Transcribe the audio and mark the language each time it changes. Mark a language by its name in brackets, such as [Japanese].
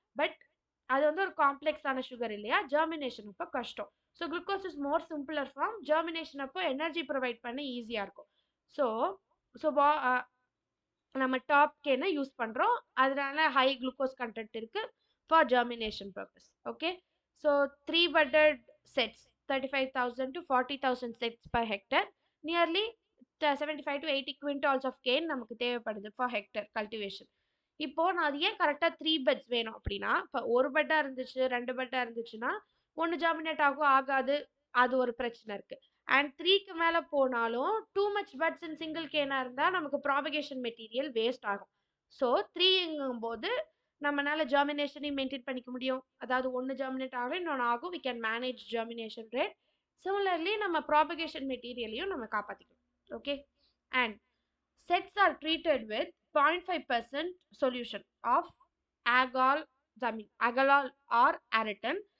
[Tamil] But அது வந்து ஒரு காம்ப்ளெக்ஸான சுகர் இல்லையா, ஜெர்மினேஷன் அப்போ கஷ்டம். [English] so glucose is more simpler form, [Tamil] germination அப்போ எனர்ஜி ப்ரொவைட் பண்ண ஈஸியாக இருக்கும். ஸோ ஸோ நம்ம டாப் கேனை யூஸ் பண்ணுறோம், அதனால ஹை குளுக்கோஸ் கண்டென்ட் இருக்குது for germination purpose. Okay, so 3 budded sets 35,000 to 40,000 sets per hectare, nearly 75 to 80 quintals of cane நமக்கு தேவைப்படுது ஃபார் ஹெக்டர் கல்டிவேஷன். இப்போ நான் அது ஏன் கரெக்டாக 3 beds வேணும் அப்படின்னா, இப்போ ஒரு பெட்டாக இருந்துச்சு 2 பெட்டாக இருந்துச்சுன்னா ஒன்று ஜாமினேட் ஆகாது, அது ஒரு பிரச்சனை இருக்குது. அண்ட் 3க்கு மேலே போனாலும் டூ மச் பட்ஸ் இன் சிங்கிள் கேனாக இருந்தால் நமக்கு ப்ராபகேஷன் மெட்டீரியல் வேஸ்ட் ஆகும். ஸோ 3ங்கும் போது நம்மளால ஜெர்மினேஷனையும் மெயின்டைன் பண்ணிக்க முடியும். அதாவது ஒன்று ஜெர்மினேட் ஆகும், இன்னொன்று ஆகும், [English] We can manage germination rate. [Tamil] Similarly நம்ம ப்ராபகேஷன் மெட்டீரியலையும் நம்ம காப்பாற்றிக்கணும். [English] Okay, and sets are treated with 0.5% solution of agolol or aretin.